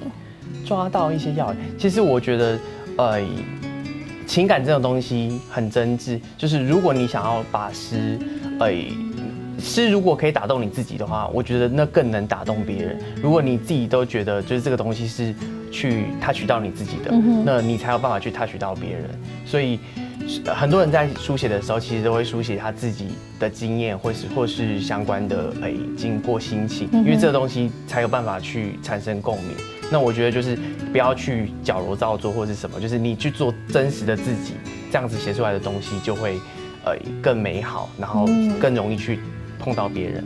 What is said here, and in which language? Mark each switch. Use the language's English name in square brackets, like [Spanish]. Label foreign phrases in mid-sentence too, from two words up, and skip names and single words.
[Chinese] 抓到一些要點，其實我覺得，情感這種東西很真摯，就是如果你想要把詩如果可以打動你自己的話，我覺得那更能打動別人。如果你自己都覺得就是這個東西是去touch到你自己的，那你才有辦法去touch到別人。所以很多人在书写的时候，其实都会书写他自己的经验，或是相关的经过心情，因为这个东西才有办法去产生共鸣。那我觉得就是不要去矫揉造作或是什么，就是你去做真实的自己，这样子写出来的东西就会更美好，然后更容易去碰到别人。